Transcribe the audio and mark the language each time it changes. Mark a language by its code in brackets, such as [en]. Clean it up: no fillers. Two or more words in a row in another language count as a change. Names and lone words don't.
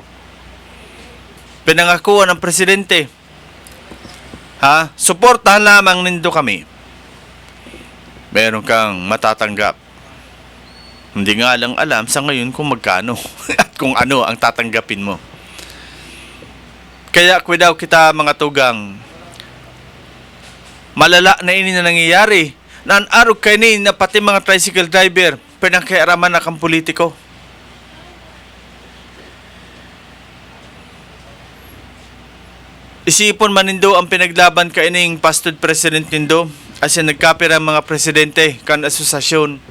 [tl] Pinangakuan ng presidente. Ha? [bik] Suportahan lamang nindo kami. [tl] meron kang matatanggap. Hindi nga lang alam sa ngayon kung magkano at kung ano ang tatanggapin mo. [bik] Kaya daw kita mga tugang, malala na ini na nangyayari. Naan-arog kayo ni na pati mga tricycle driver, pinangkiaraman na kang politiko. Isipon man nindo ang pinaglaban ka ining pastod president nindo, as in nagkapira mga presidente kan asosasyon.